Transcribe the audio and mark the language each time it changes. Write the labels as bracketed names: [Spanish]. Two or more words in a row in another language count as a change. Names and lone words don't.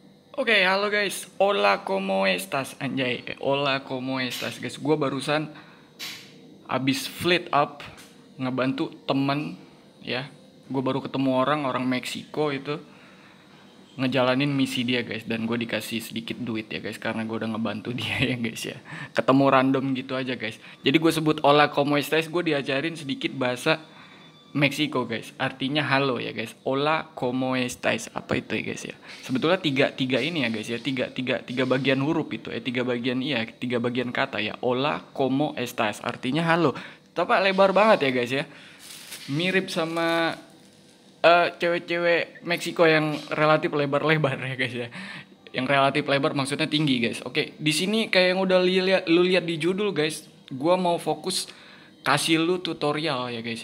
[Indonesian] Oke, halo guys. [Spanish] Hola, ¿cómo estás? Anjay, hola, ¿cómo estás? [Indonesian] Guys, gue barusan abis [English] fleet up [Indonesian] ngebantu temen ya. Gue baru ketemu orang Meksiko itu ngejalanin misi dia guys, dan gue dikasih sedikit duit ya guys karena gue udah ngebantu dia ya guys ya. Ketemu random gitu aja guys. Jadi gue sebut [Spanish] hola, ¿cómo estás? [Indonesian] Gue diajarin sedikit bahasa Meksiko guys, artinya halo ya guys. [Spanish] Hola, ¿cómo estáis? [Indonesian] Apa itu ya guys ya? Sebetulnya tiga ini ya guys ya, tiga bagian huruf itu, tiga bagian kata ya. [Spanish] Hola, ¿cómo estás? [Indonesian] Artinya halo. Tapi lebar banget ya guys ya. Mirip sama cewek-cewek Meksiko yang relatif lebar-lebar ya guys ya. Yang relatif lebar maksudnya tinggi guys. Oke, di sini kayak yang udah lu lihat di judul guys, gua mau fokus kasih lu tutorial ya guys ya.